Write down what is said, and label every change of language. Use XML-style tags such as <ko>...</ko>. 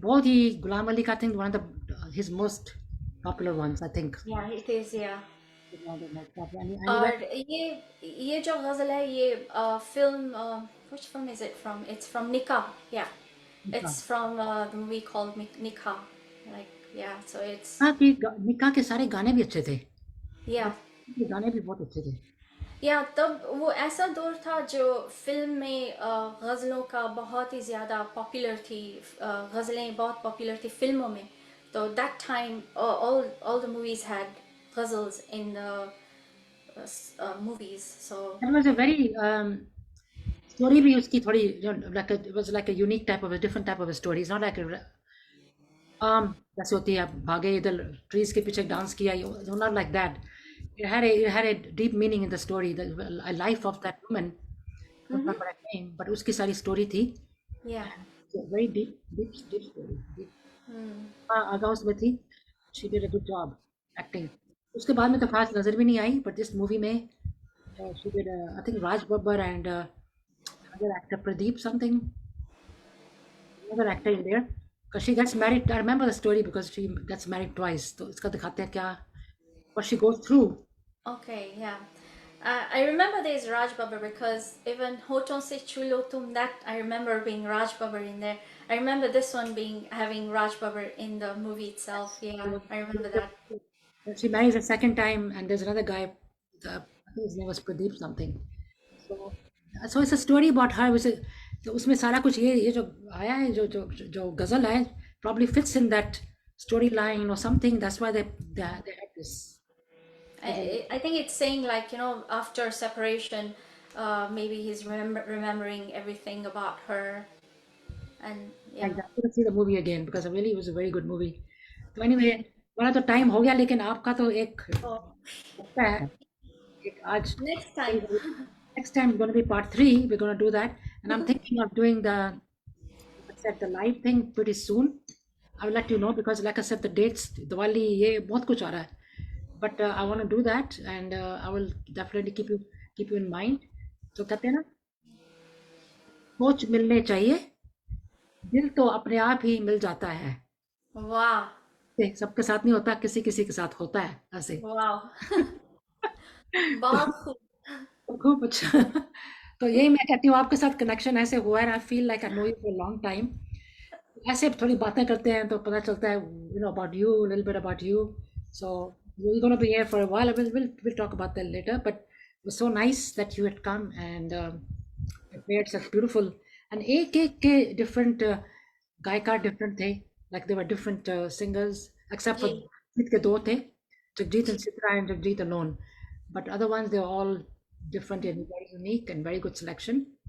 <hi>बहुत ही गुलाम अली का,</hi> <en>I think one of his most popular ones, I think. Yeah, it is, yeah. One of the most popular. And he went,</en> <hi>और ये जो गज़ल है ये film</hi> <en>which film is it from? It's from Nikah. Yeah, it's from the movie called Nikah. Like, yeah, so it's</en> <hi>हाँ कि निकाह के सारे गाने भी अच्छे थे,</hi> <en>yeah.</en> <hi>ये गाने भी बहुत अच्छे थे. या तब वो ऐसा दौर था जो फिल्म में गज़लों का बहुत ही ज़्यादा पॉपुलर थी. गज़लें बहुत पॉपुलर थी फिल्मों में.</hi> <en>तो that time all the movies had ghazals in the movies. So It was a very story</en> <hi>भी उसकी थोड़ी,</hi> <en>like it was like a unique type of a different type of a story. It's not like</en> <hi>जैसे होती है आप भागे इधर trees के पीछे डांस किया,</hi> <en>not like that. It had a deep meaning in the story, the life of that woman. Don't remember her name, but</en> <hi>उसकी सारी story थी.</hi> <en>yeah. It's a very deep story. Deep.</en> <hi>हाँ आगा उसमें थी.</hi> <en>She did a good job acting.</en> <hi>उसके बाद में तो खास नजर भी नहीं आई,</hi> <en>but this movie में she did I think Raj Babbar and another actor Pradeep something, another actor in there, because she gets married. I remember the story because she gets married twice.</en> <hi>तो इसका दिखाते हैं क्या</hi> <en>what she goes through. Okay, yeah. I remember there's Raj Babbar because even Hoton Se Chulo Tum, that I remember being Raj Babbar in there. I remember this one having Raj Babbar in the movie itself. Yeah, I remember that. She marries a second time, and there's another guy. I think his name was Pradeep something. So it's a story about her.</en> <hi>तो उसमें सारा कुछ ये जो आया है, जो गजल है,</hi> <en>probably fits in that storyline or something. That's why they had this. I think it's saying like, after separation, maybe he's remembering everything about her, and yeah. Like that. I see the movie again because really it was a very good movie. So anyway,</en> <hi>वाला तो time हो गया, लेकिन आपका तो एक लगता है एक आज</hi> <en>Next time. next time is going to be part 3. We're going to do that, and I'm thinking of doing the live thing pretty soon. I will let you know because like I said the dates Diwali</en> <hi>ये बहुत कुछ आ रहा है,</hi> <en>but I want to do that and I will definitely keep you in mind.</en> <hi>तो कहते हैं ना, सोच मिलने चाहिए, दिल तो अपने आप ही मिल जाता है.</hi> <en>Wow.</en> <hi>सबके साथ नहीं होता, किसी किसी के साथ होता है ऐसे. Wow. बहुत खूब. खूब अच्छा. तो यही मैं कहती हूँ, आपके साथ कनेक्शन ऐसे हुआ है.</hi> <en>I feel like I know you for long time.</en> <hi>ऐसे थोड़ी बातें करते हैं तो पता चलता है</hi> <en>About you, little bit about you. So we're going to be here for a while. We'll talk about that later, but it was so nice that you had come and prepared such beautiful, and</en> <hi>एक के different गायकार different थे,</hi> <en>like they were different singers except for</en> <hi>Jagjit के दो थे,</hi> <en>Jagjit and Sitra and Jagjit alone, but other ones they were all different and very unique and very good selection.</en>